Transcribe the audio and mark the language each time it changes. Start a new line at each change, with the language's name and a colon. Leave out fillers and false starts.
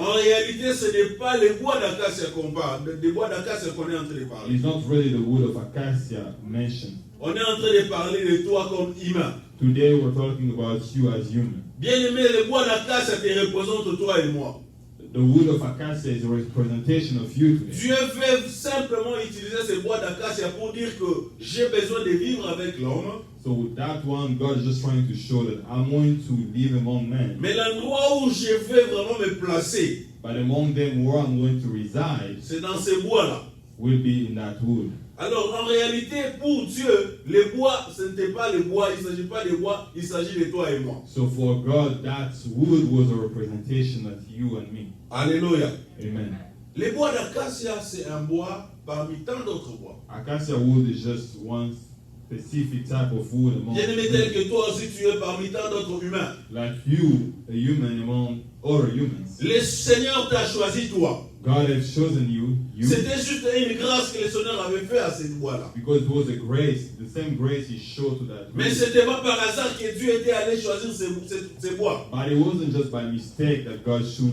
French: en réalité, ce n'est pas le bois d'acacia qu'on parle, des bois d'acacia qu'on est en train de parler.
English: is not really the wood of acacia mentioned.
French: On est en train de parler de toi comme humain.
English: Today we're talking about you as human.
French: Bien aimé, le bois d'acacia te représente toi et moi.
English: The wood of acacia is a representation of you today.
French: Dieu veut simplement utiliser ce bois d'acacia pour dire que j'ai besoin de vivre avec l'homme.
English: So with that one, God is just trying to show that I'm going to live among men.
French: Mais l'endroit où je vais vraiment me placer,
English: But among them where I'm going to reside
French: c'est dans ce bois-là.
English: will be in that wood.
French: Alors en réalité, pour Dieu, le bois, ce n'était pas le bois, il ne s'agit pas de bois, il s'agit de toi et moi.
English: So for God, that wood was a representation of you and me.
French: Alléluia.
English: Amen.
French: Le bois d'acacia, c'est un bois parmi tant d'autres bois.
English: Acacia wood is just one specific type of wood among
French: Bien aimé tel
English: men.
French: que toi aussi tu es parmi tant d'autres humains.
English: Like you, a human among other humans.
French: Le Seigneur t'a choisi toi.
English: God has chosen you
French: C'était juste une grâce que le Seigneur avait fait à cette bois-là.
English: because it was a grace, the same grace He showed to that
French: Mais
English: wood.
French: ce n'était pas par hasard que Dieu était allé choisir ces bois.
English: But it wasn't just by mistake that God chose